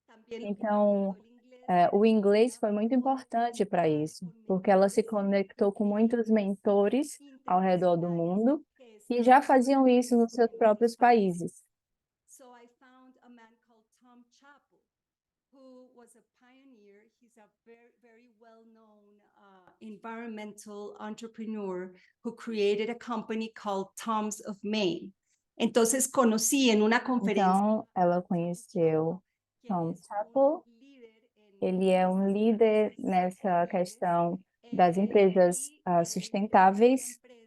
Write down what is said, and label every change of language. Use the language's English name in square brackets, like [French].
[Portuguese] Então, o inglês foi muito importante para isso, porque ela se conectou com muitos mentores ao redor do mundo que já faziam isso nos seus próprios países. [English] So I found a man called Tom Chappell, who was a pioneer. He's a very, very well-known environmental entrepreneur who created a company called Tom's of Maine. [Spanish] Entonces conocí en una conferencia. [Portuguese] Então, ela conheceu Tom Chappell. Ele é um líder nessa questão das empresas sustentáveis.